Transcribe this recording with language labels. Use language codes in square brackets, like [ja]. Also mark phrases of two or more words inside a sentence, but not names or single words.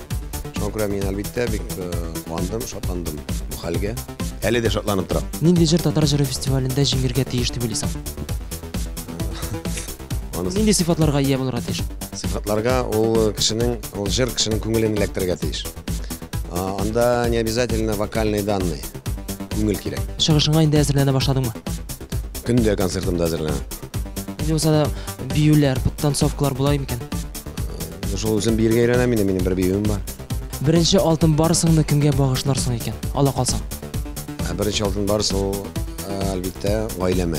[tt] Шуңа күрә мин әлбәттә бик куандым, шатландым бу хәлгә. Әле дә шатланып торам. Нинди җыр татар җыры фестивалендә җиңәргә тиеш дип уйлыйсың? Нинди сыйфатларга ия булырга тиеш? Сыйфатларга ул җыр кешенең күңелен эләктерергә тиеш. [ru] Анда не обязательно вокальные данные. [tt] Күңел кирәк. Чыгышыңа инде әзерләнә башладыңмы? Көндә концертымда әзерләнәм. Инде булса да биюләр, танцовкалар була микән? Шул үзем биергә өйрәнәм инде, минем бер биюем бар. Беренче алтын барысыңны кемгә багышларсың икән? Ала калсаң. Беренче алтын барысы ул әлбәттә гаиләмә.